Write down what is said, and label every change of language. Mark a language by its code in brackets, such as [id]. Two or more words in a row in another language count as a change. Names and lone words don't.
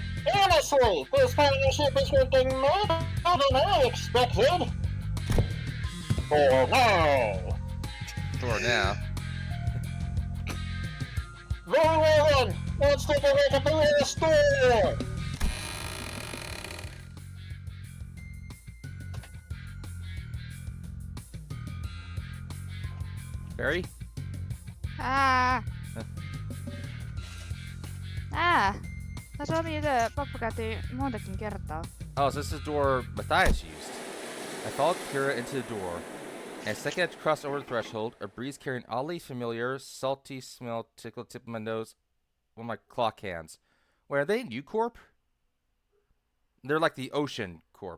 [en] Honestly, this partnership is working better than I expected. For now. For now. Very well then, let's take a look at the real store. Barry? [fi] Tässä oli pappa käytiin montakin kertaa. [en] Oh, so this is the door Matthias used. I followed Kira into the door, and the second I crossed over the threshold, a breeze carrying oddly familiar, salty smell tickled the tip of my nose. One of my claw cans. Wait, are they in U-Corp? They're like the Ocean Corp.